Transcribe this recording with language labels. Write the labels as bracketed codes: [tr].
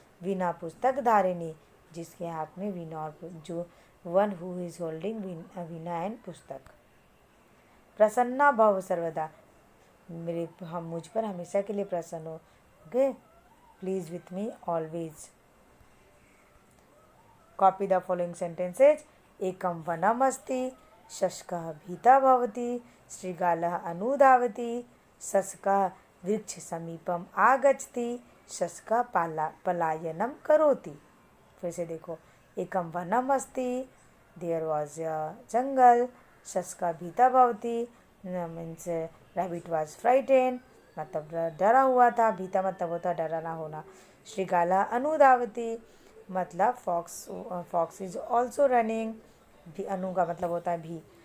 [hi] वीणा पुस्तक धारिणी जिसके हाथ में वीणा और जो [en] One who is holding veena and pustak. [sa] प्रसन्ना भव सर्वदा [hi] मेरे हम मुझ पर हमेशा के लिए प्रसन्न हो। [en] Okay, please with me always. Copy the following sentences. [sa] एकम वनम अस्ति, शशकः भीता भवति, श्रृगालः अनुधावति, शशकः वृक्ष समीपम आगच्छति, शशकः पलायनम करोति। [hi] फिर से देखो, [sa] एकम वनम अस्ति, [en] there was a jungle, [sa] शशकः भीता भवति [en] means rabbit was frighten [hi] मतलब डरा हुआ था, भीता मतलब होता डरा ना होना। [sa] श्रृगाला अनुधावती [hi] मतलब [en] fox is also running, [hi] भी अनु का मतलब होता है भी।